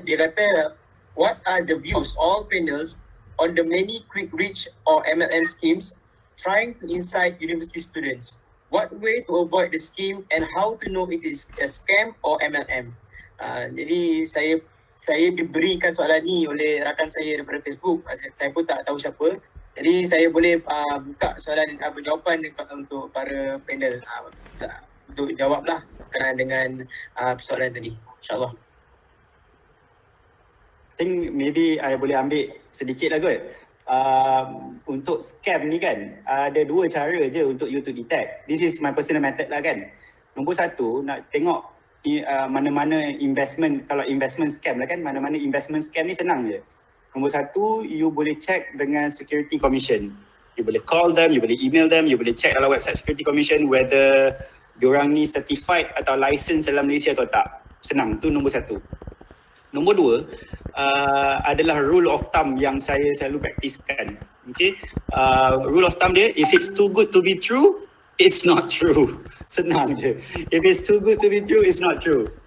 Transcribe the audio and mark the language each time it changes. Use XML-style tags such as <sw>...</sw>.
<ms>Dia kata,</ms> <en>what are the views all panels on the many quick reach or MLM schemes trying to incite university students? What way to avoid the scheme and how to know it is a scam or MLM?</en> <ms>Jadi saya diberikan soalan ni oleh rakan saya daripada Facebook. Saya pun tak tahu siapa. Jadi saya boleh buka soalan jawapan untuk para panel untuk jawablah berkenaan dengan persoalan tadi, insyaAllah.</ms> <en>I think maybe I</en> <ms>boleh ambil sedikit lah kot. Untuk scam ni kan, ada 2 cara je untuk</ms> <en>you to detect. This is my personal method lah kan.</en> <ms>Nombor 1, nak tengok mana-mana investment, kalau investment scam lah kan, mana-mana investment scam ni senang je. Nombor 1, you boleh check dengan Security Commission. You boleh</ms> <en>call them,</en> <ms>you boleh</ms> <en>email them,</en> <ms>you boleh check dalam website Security Commission whether diorang ni certified atau license dalam Malaysia atau tak. Senang, tu nombor satu. Nombor dua, adalah rule of thumb yang saya selalu praktiskan.</ms> <en>Okay, rule of thumb dia, if it's too good to be true, it's not true.</en> <ms>Senang je.</ms> <en>If it's too good to be true, it's not true.</en>